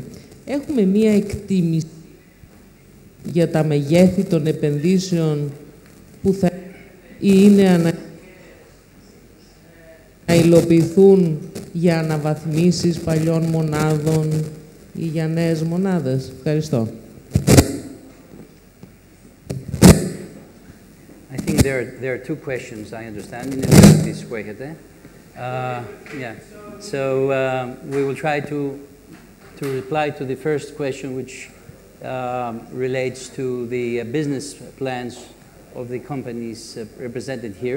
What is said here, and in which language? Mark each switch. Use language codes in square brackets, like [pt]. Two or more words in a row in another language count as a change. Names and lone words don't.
[el] Έχουμε μία εκτίμηση για τα μεγέθη των επενδύσεων που θα είναι να υλοποιηθούν για αναβαθμίσεις παλιών μονάδων ή για νέες μονάδες. Ευχαριστώ. [en] I think there are two questions, I understand, in this way. Yeah. So we will try to reply to the first question, which relates to the business plans of the companies represented here.